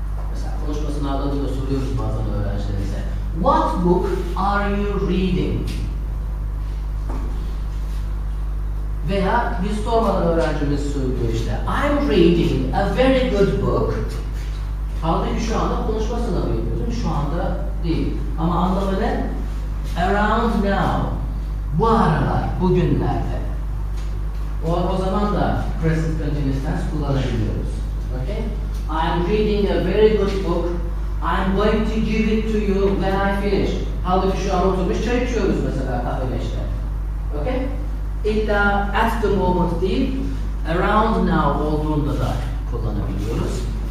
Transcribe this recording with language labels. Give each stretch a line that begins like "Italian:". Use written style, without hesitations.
Turkish: Mesela konuşma sınavlarında da soruyoruz bazen öğrencilerimize.
English: What book are you reading?
Turkish: Veya biz sormadan öğrencimiz söylüyor işte
English: I'm reading a very good book.
Turkish: Halbuki şu anda konuşma sınavı yapıyorsun. Şu anda değil. Ama anlamı ne?
English: Around now.
Turkish: Bu aralar, bugünlerde. O zaman da present continuous tense kullanabiliyoruz.
English: Okay? I'm reading a very good book. I'm going to give it to you when I finish.
Turkish: Halbuki şu an oturmuş çay içiyoruz mesela kahve işte. Okay? İlla
English: at the moment
Turkish: değil,
English: around now
Turkish: olduğunda da kullanabiliyoruz.